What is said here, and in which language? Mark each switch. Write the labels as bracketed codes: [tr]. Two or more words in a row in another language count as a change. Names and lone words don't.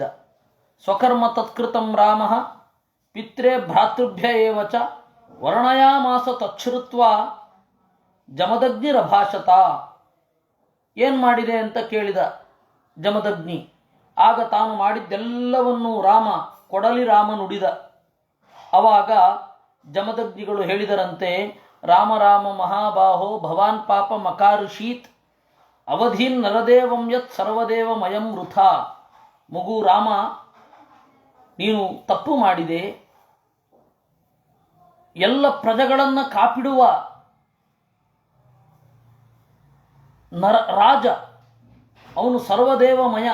[sa] ಸ್ವಕರ್ಮ ತತ್ಕೃತಂ ರಾಮ ಪಿತ್ರೆ ಭ್ರಾತೃಭ್ಯ ಏವ ಚ ವರ್ಣಯಾಮಾಸ ತಚ್ಛ್ರುತ್ವ ಜಮದಗ್ನಿರಭಾಷತ. [kn] ಏನು ಮಾಡಿದೆ ಅಂತ ಕೇಳಿದ ಜಮದಗ್ನಿ. ಆಗ ತಾನು ಮಾಡಿದ್ದೆಲ್ಲವನ್ನೂ ಕೊಡಲಿ ರಾಮ ನುಡಿದ. ಅವಾಗ ಜಮದಗ್ನಿಗಳು ಹೇಳಿದರಂತೆ, [sa] ರಾಮ ರಾಮ ಮಹಾಬಾಹೋ ಭವಾನ್ ಪಾಪ ಮಕಾರುಷೀತ್ ಅವಧೀನ್ ನರದೇವಂ ಯತ್ ಸರ್ವದೇವಮಯಂ ವೃಥಾ. [kn] ಮಗು ರಾಮ, ನೀನು ತಪ್ಪು ಮಾಡಿದೆ. ಎಲ್ಲ ಪ್ರಜೆಗಳನ್ನು ಕಾಪಿಡುವ ರಾಜ ಅವನು ಸರ್ವದೇವಮಯ.